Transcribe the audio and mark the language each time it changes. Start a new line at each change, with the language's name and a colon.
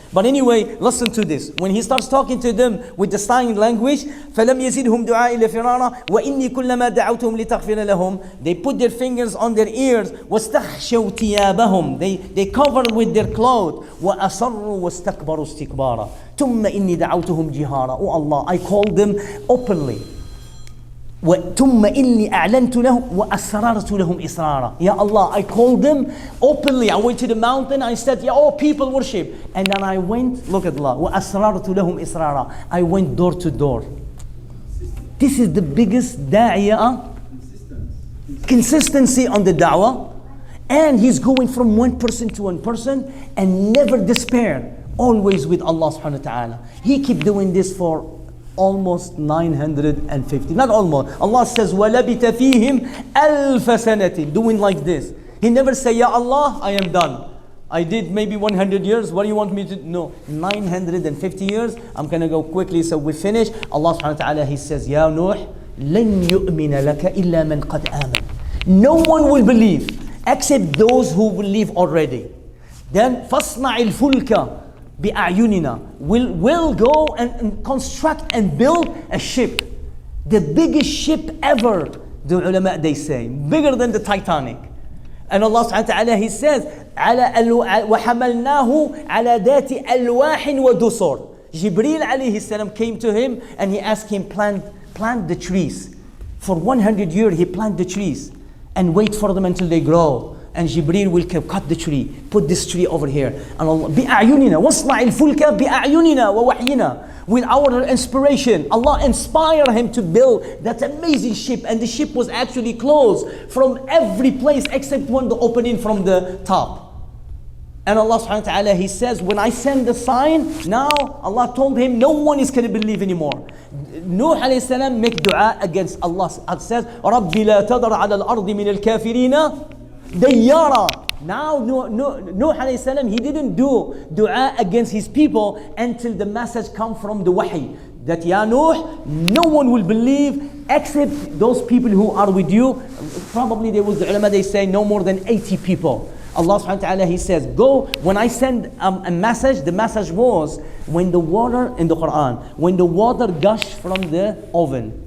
English: But anyway, listen to this. When he starts talking to them with the sign language,
Arabic: فَلَمْ يَزِدْهُمْ دُعَاءِ إِلَّا فِرَارًا وَإِنِّي كُلَّمَا دَعَوْتُهُمْ لِتَغْفِرَ لَهُمْ.
English: They put their fingers on their ears.
Arabic: وَاسْتَخْشَوْا ثِيَابَهُم.
English: They covered with their clothes.
Arabic: وَأَصَرُّوا وَاسْتَكْبَرُوا اسْتِكْبَارًا ثُمَّ إِنِّي دَعَوْتُهُم جِهَارًا.
English: Oh Allah, I called them openly.
Arabic: ثم إني أعلنت لهم وأسررت لهم إسرارا.
English: Ya Allah, I called them openly. I went to the mountain. I said, "Ya, oh, people worship." And then I went, look at Allah.
Arabic: وأسررت لهم إسرارا.
English: I went door to door. This is the biggest da'iyah. Consistency on the da'wah. And he's going from one person to one person and never despair. Always with Allah subhanahu wa ta'ala. He kept doing this for almost 950. Not almost. Allah says,
Arabic: وَلَبِتَ فِيهِمْ أَلْفَ سَنَةٍ.
English: Doing like this. He never say, "Ya Allah, I am done. I did maybe 100 years. What do you want me to do?" No. 950 years. I'm going to go quickly so we finish. Allah subhanahu wa ta'ala, He says, "Ya Noor,
Arabic: لَن يُؤْمِنَ لَكَ إِلَّا مَنْ قَدْ آمَنَ."
English: No one will believe except those who believe already. Then
Arabic: فَاصْنَعِ الْفُلْكَ بِأَعْيُنِنَا.
English: We'll go and construct and build a ship. The biggest ship ever, the ulama they say. Bigger than the Titanic. And Allah subhanahu wa ta'ala, He says,
Arabic: وَحَمَلْنَاهُ عَلَى ذَاتِ أَلْوَاحٍ وَدُسُرٍ.
English: Jibreel alayhi salam came to him and he asked him, plant the trees. For 100 years he planted the trees and wait for them until they grow. And Jibreel will cut the tree, put this tree over here. And Allah,
Arabic: بِأَعْيُنِنَا وَاصْنَعِ الْفُلْكَ بِأَعْيُنِنَا وَوَحْيِنَا.
English: With our inspiration, Allah inspired him to build that amazing ship. And the ship was actually closed from every place except one, the opening from the top. And Allah subhanahu wa ta'ala, He says, when I send the sign, now Allah told him, no one is going to believe anymore. Noor alayhi salam make dua against Allah. It says,
Arabic: رَبِّ لَا تَذَرْ عَلَى الْأَرْضِ مِنَ الْكَافِرِينَ دَيَّارًا.
English: Now Nuh alayhi salam, he didn't do dua against his people until the message come from the wahi. That Ya Nuh, no one will believe except those people who are with you. Probably there was the ulama, they say no more than 80 people. Allah subhanahu wa ta'ala, He says, go, when I send a message, the message was when the water, in the Quran, when the water gush from the oven.